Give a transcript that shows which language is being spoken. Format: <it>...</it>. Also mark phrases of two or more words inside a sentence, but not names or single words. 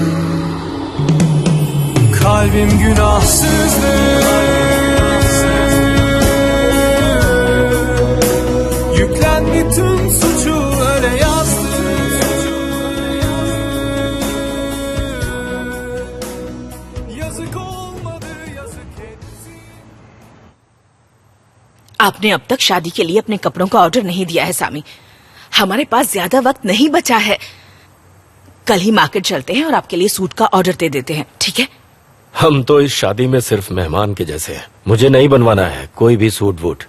<tr>Kalbim günahsızdı, yüklendi tüm suçu öyle yazdı. Yazık olmadı, yazık etti.</tr> <hi>आपने अब तक शादी के लिए अपने कपड़ों का ऑर्डर नहीं दिया है सामी। हमारे पास ज्यादा वक्त नहीं बचा है। कल ही मार्केट चलते हैं और आपके लिए सूट का ऑर्डर दे देते हैं, ठीक है? हम तो इस शादी में सिर्फ मेहमान के जैसे हैं। मुझे नहीं बनवाना है कोई भी सूट वूट।</hi>